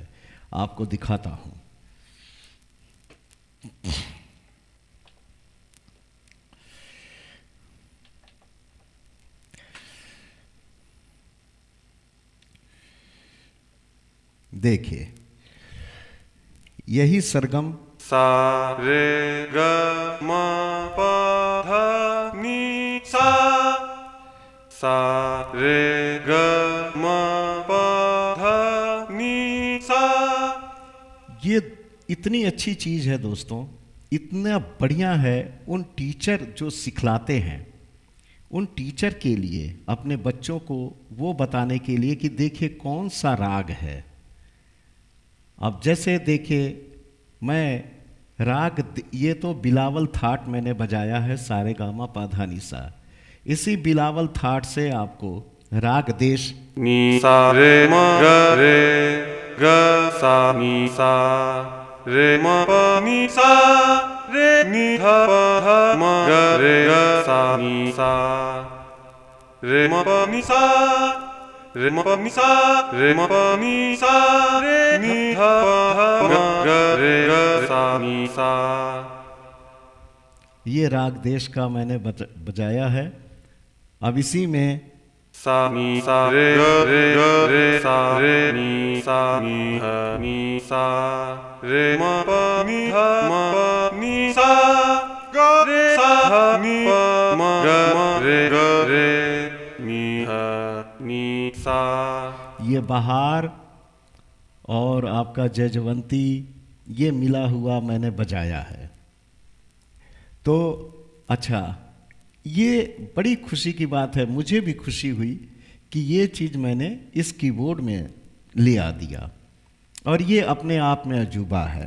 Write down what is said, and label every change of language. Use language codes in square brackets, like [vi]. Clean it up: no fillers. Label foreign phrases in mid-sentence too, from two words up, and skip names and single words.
[hi] आपको दिखाता हूँ। देखिए, यही सरगम सा रे ग म प ध नि सा रे ग म प ध नि सा। ये इतनी अच्छी चीज़ है दोस्तों, इतना बढ़िया है। उन टीचर जो सिखलाते हैं, उन टीचर के लिए, अपने बच्चों को वो बताने के लिए कि देखिए कौन सा राग है। अब जैसे देखिए, मैं ये तो बिलावल थाट मैंने बजाया है, सारे गामा पाधा निसा। इसी बिलावल थाट से आपको राग देश नि सा रे म ग सा नि सा रे म प नि सा रे नि ध प ध म ग सा नि सा रे म प नि सा रे म प नि सा रे म प नि सा रे नि ध प ध म ग सा नि सा। ये राग देश का मैंने बजाया है। अब इसी में सा नि सा रे सा रे नि सा नि सा रे म प नि ध म प नि सा ग रे सा नि प म ग नि नि सा। ये बहार और आपका जयजवंती, ये मिला हुआ मैंने बजाया है। तो अच्छा, ये बड़ी खुशी की बात है, मुझे भी खुशी हुई कि ये चीज़ मैंने इस कीबोर्ड में ले आ दिया, और ये अपने आप में अजूबा है।